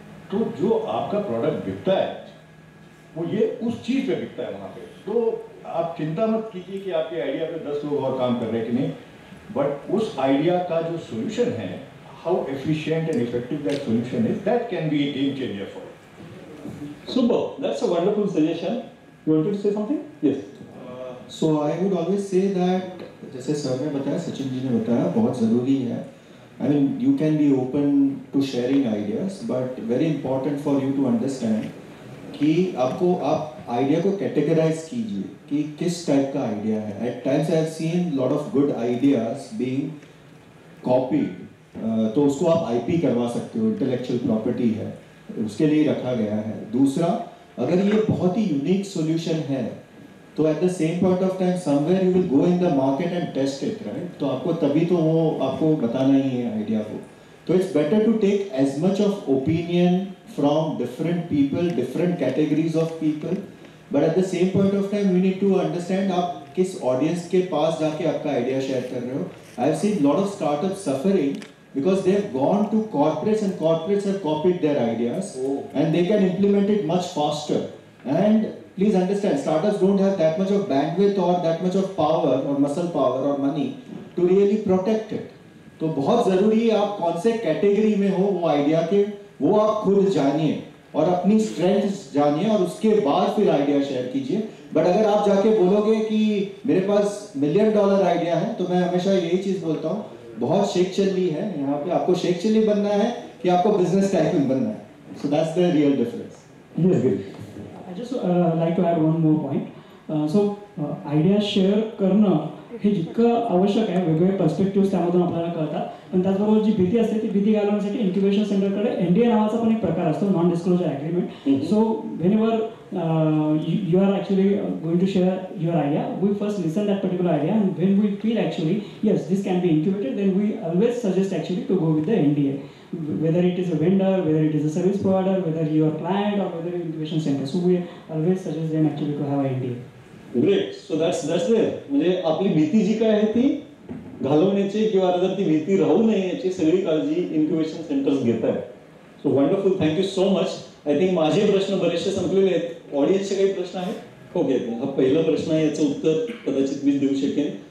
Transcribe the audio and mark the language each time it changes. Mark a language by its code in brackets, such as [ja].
[hi] तो जो आपका प्रोडक्ट बिकता है वो ये उस चीज पे बिकता है वहां पे. तो आप चिंता मत कीजिए कि आपके आइडिया पे 10 लोग और काम कर रहे हैं कि नहीं, बट उस आइडिया का जो सोल्यूशन है, [en] How efficient and effective that solution is, that can be a game changer for. Super, that's a wonderful suggestion. You wanted to say something? Yes. [hi] So I would always say that, जैसे sir ने बताया, सचिन जी ने बताया, बहुत ज़रूरी है [en] I mean, you can be open to sharing ideas, but very important for you to understand [hi] कि आपको आप आइडिया को कैटेगराइज कीजिए कि किस टाइप का आइडिया है. [en] At times I have seen lot of good ideas being copied. [hi] तो उसको आप आईपी करवा सकते हो, इंटेलेक्चुअल प्रॉपर्टी है, उसके लिए रखा गया है. दूसरा, अगर ये बहुत ही यूनिक सॉल्यूशन है तो [en] At the same point of time somewhere you will go in the market and test it, right. [hi] तो आपको तभी तो वो आपको बताना ही है आइडिया को. [en] तो it's better to take as much of opinion from different people, different categories of people, but at the same point of time we need to understand [hi] आप किस ऑडियंस के पास जाके आपका आइडिया शेयर कर रहे हो. [en] I have seen lot of startup suffering because they have gone to corporates and corporates have copied their ideas and they can implement it much faster. And please understand, startups don't have that much of bandwidth or that much of power or muscle power or money to really protect it. [hi] तो बहुत ज़रूरी है आप कौन से category में हो वो आइडिया के, वो आप खुद जानिए और अपनी स्ट्रेंथ्स जानिए और उसके बाद फिर आइडिया शेयर कीजिए. बट अगर आप जाके बोलोगे कि मेरे पास $1 मिलियन आइडिया है, तो मैं हमेशा यही चीज़ बोलता हूँ, बहुत शेख चिल्ली है यहाँ पे. आपको शेख चिल्ली बनना है कि आपको बिजनेस टाइकून बनना है. [en] So that's the real difference. Yes, good. I just like to add one more point. [mr] So idea share करणं हे जितकं आवश्यक आहे, वेगवेगळे पर्स्पेक्टिव्ह त्यामधून आपल्याला कळतात, पण त्याचबरोबर जी भीती असते ती भीती घालवण्यासाठी इन्क्युबेशन सेंटरकडे NDA नावाचा पण एक प्रकार असतो, non disclosure agreement. [en] So whenever you are actually going to share your idea, we first listen that particular idea, and when we feel actually yes this can be incubated, then we always suggest actually to go with the NDA, whether it is a vendor, whether it is a service provider, whether your client, or whether incubation center. So we always suggest them actually to have an NDA. Great. So that's there. [mr] म्हणजे आपली भीती जी काय आहे ती घालवण्याची किंवा जर ती भीती राहू नये याची सगळी काळजी इन्क्युबेशन सेंटर्स घेत आहेत. [en] So wonderful, thank you so much. I think [mr] माझे प्रश्न बरेचसे संपलेले आहेत. ऑडियन्सचे काही प्रश्न आहेत? ओके, हा पहिला प्रश्न आहे, याचं उत्तर कदाचित मीच देऊ शकेन.